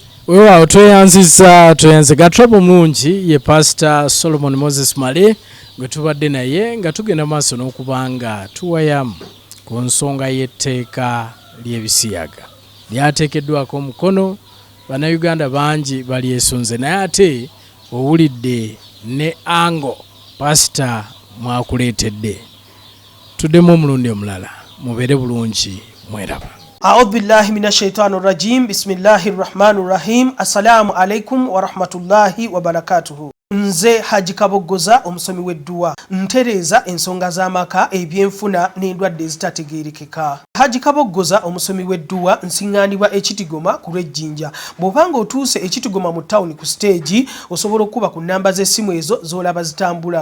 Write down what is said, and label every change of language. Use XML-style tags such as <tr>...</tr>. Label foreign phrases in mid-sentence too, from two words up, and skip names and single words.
<lg>Weewaawo tweyanziza gatrabo mulungi ye Pastor Solomon Moses Male gwe tubadde naye nga tugenda maaso n'okubanga tuwayamu ku nsonga y'etteeka ly'Ebisiyaga lyateekeddwako omukono. Bannayuganda bangi balyesunze, naye ate owulidde ne ango Pastor mwakuleetedde. Tuddemu omulundi omulala, mubeere bulungi, mweraba.</lg> <ar>أعوذ بالله من الشيطان الرجيم بسم الله الرحمن الرحيم. السلام عليكم ورحمة الله وبركاته.</ar> <lg>Nze Haji Kaboggoza omusomi w'edduwa ntereeza ensonga z'amaka, ebyenfuna n'endwadde ezitategeerekeka. Haji Kaboggoza omusomi w'edduwa nsiŋŋaanibwa Ekitigoma ku Lwejjinja. Bw'obanga otuuse Ekitigoma mu ttawuni ku siteegi osobola okuba ku nnamba z'essimu ezo z'olaba zitambula.</lg>